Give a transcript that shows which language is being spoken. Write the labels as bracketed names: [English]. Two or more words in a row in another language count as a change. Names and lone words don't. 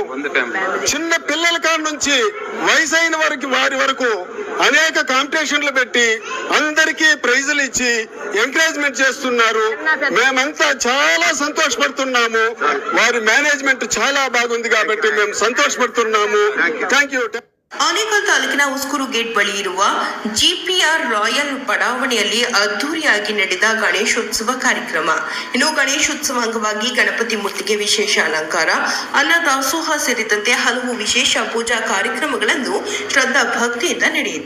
[Telugu] చిన్న పిల్లల కాడ నుంచి వయసైన వారి వరకు అనేక కాంపిటీషన్లు పెట్టి అందరికీ ప్రైజులు ఇచ్చి ఎంకరేజ్మెంట్ చేస్తున్నారు. మేమంతా చాలా సంతోషపడుతున్నాము. వారి మేనేజ్మెంట్ చాలా బాగుంది కాబట్టి మేము ಸಂತೋಷಪಡ್తున్నాము. [English] thank you. [Kannada] ಆನೇಕಲ್ ತಾಲೂಕಿನ ಉಸ್ಕೂರು ಗೇಟ್ ಬಳಿ ಇರುವ ಜಿಪಿಆರ್ ರಾಯಲ್ ಬಡಾವಣೆಯಲ್ಲಿ ಅದ್ದೂರಿಯಾಗಿ ನಡೆದ ಗಣೇಶೋತ್ಸವ ಕಾರ್ಯಕ್ರಮ. ಇನ್ನು ಗಣೇಶೋತ್ಸವ ಅಂಗವಾಗಿ ಗಣಪತಿ ಮೂರ್ತಿಗೆ ವಿಶೇಷ ಅಲಂಕಾರ, ಅನ್ನದಾಸೋಹ ಸೇರಿದಂತೆ ಹಲವು ವಿಶೇಷ ಪೂಜಾ ಕಾರ್ಯಕ್ರಮಗಳನ್ನು ಶ್ರದ್ಧಾ ಭಕ್ತಿಯಿಂದ ನಡೆಯಿತು.